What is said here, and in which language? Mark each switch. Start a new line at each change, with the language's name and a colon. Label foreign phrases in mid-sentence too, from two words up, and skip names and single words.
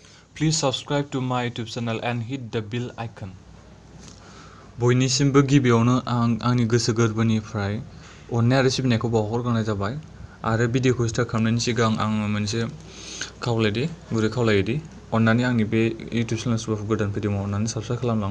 English: Please subscribe to my YouTube channel and hit the bell icon.
Bodo: बयनिसिमबो गिबियावनो आंनि गोसो गोरबोनिफ्राय अननाय आरो सिबिनायखौ बावहरग्रोनाय जाबाय आरो भिडिअखौ स्टार्ट खालामनायनि सिगां आं मोनसे गुरै खावलायोदि अननानै आंनि बे YouTube चेनेलखौ गोदान फैदोंबा अननानै साबस्क्राइब खालामलां।